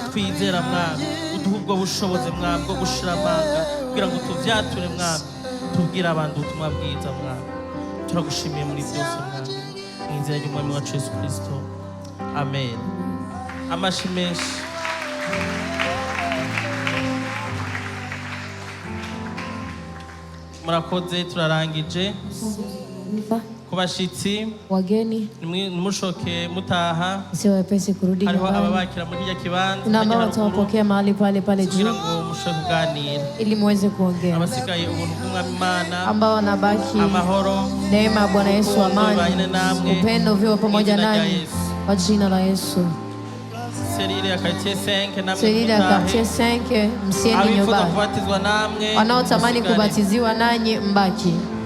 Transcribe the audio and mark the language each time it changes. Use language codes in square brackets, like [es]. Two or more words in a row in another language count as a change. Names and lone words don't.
[rn] twizera mwami uduhe ubwo bushobozi mwami bwo gushira amanga kugira ngo tuvyature mwami tubwire abantu ubutumwa bwiza mwami turagushimiye muri byose mwami mu izina ry'umwami wacu Yesu Kristo amen amashi menshi murakoze turarangije kubashitsi [sw] wageni [rn] nimushoke mutaha [sw] sio wepesi kurudi [rn] hariho [sw] nyumbani. [rn] ababakira muri ya kibanza [sw] Kuna ambao watawapokea mahali pale juu [rn] kugira ngo mushoke kuganira [sw] ili muweze kuongea. [rn] abasigaye ubuntu bw'umwami Imana [sw] Ambao wanabaki [rn] amahoro [sw] neema ya Bwana Yesu, amani, upendo viwe pamoja nanyi kwa jina la Yesu. [rn] Selile ya quartier 5 namwe [sw] Selile ya quartier 5 msiende nyumbani. [rn] kubatizwa namwe [sw] Wanaotamani kubatiziwa nanyi mbaki.